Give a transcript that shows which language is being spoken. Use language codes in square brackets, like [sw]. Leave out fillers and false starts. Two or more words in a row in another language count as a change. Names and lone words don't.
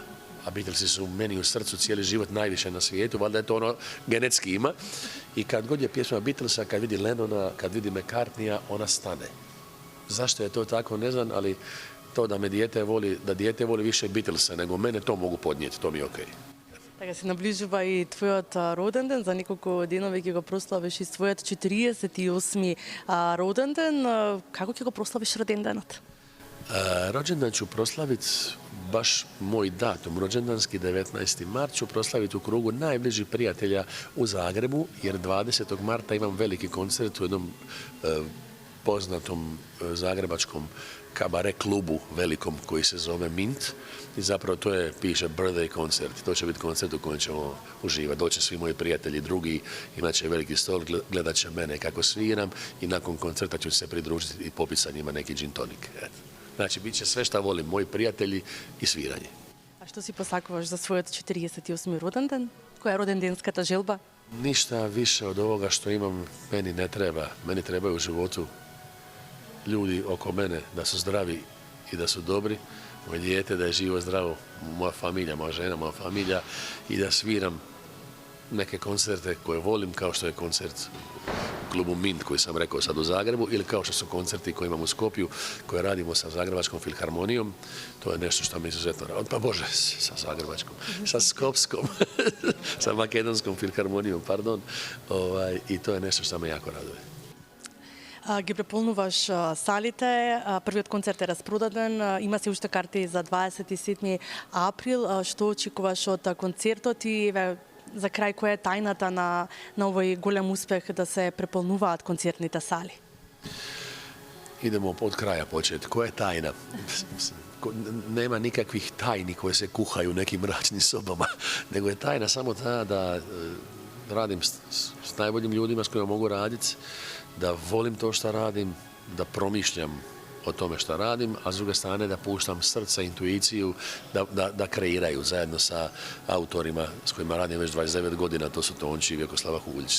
[hr] A Beatlesi su meni u srcu cijeli život najviše na svijetu, valjda je to ono genetski ima. I kad god je pjesma Beatlesa, kad vidi Lennona, kad vidi McCartneya, ona stane. Zašto je to tako, ne znam, ali to da dijete voli više Beatlesa nego mene, to mogu podnijeti, to mi je okej. [mk] Така се наближува и твојот роден ден, за неколку денови ќе го прославиш и својот 48 роден ден. Како ќе го прославиш роденденот? [hr] Rođendan ću proslaviti baš moj datum, rođendanski 19. mart ću proslaviti u krugu najbližih prijatelja u Zagrebu, jer 20. marta imam veliki koncert u jednom poznatom zagrebačkom kabare klubu velikom koji se zove Mint i zapravo to piše birthday koncert. To će biti koncert u kojem ćemo uživati. Doće svi moji prijatelji drugi, imat će veliki stol, gledat će mene kako sviram i nakon koncerta ću se pridružiti i popiti sa njima neki [en] gin tonic. [hr] Znači, bit će sve šta volim, moji prijatelji i sviranje. [mk] А што си посакуваш за својот 48. роден ден? Која е роденденската желба? [hr] Ništa više od ovoga što imam meni ne treba. Meni trebaju u životu ljudi oko mene da su zdravi i da su dobri. Moje dijete da je živo zdravo, moja familija, moja žena, moja familija i da sviram neke koncerte koje volim, kao što je koncert u klubu Mint koji sam rekao sad u Zagrebu ili kao što su koncerti koje imam u Skopju koje radimo sa Zagrebačkom filharmonijom. To je nešto što mi izuzetno radi. Pa Bože, sa Zagrebačkom, sa Skopskom, sa Makedonskom filharmonijom, pardon. I to je nešto što me jako raduje. [mk] Ги преполнуваш салите, првиот концерт е распродаден, има се уште карти за 27 април. Што очекуваш од концертот и за крај која е тајната на овој голем успех да се преполнуваат концертните сали? [hr] Idemo od kraja početi. Koja je tajna? Nema nikakvih tajni koje se kuhaju u nekim mračnim sobama, nego je tajna samo ta da radim s najboljim ljudima s kojima mogu raditi, da volim to što radim, da promišljam o tome što radim, a s druge strane da puštam srce, intuiciju, da kreiraju zajedno sa autorima s kojima radim već 29 godina, to su Tonči i Vjekoslava Huljić.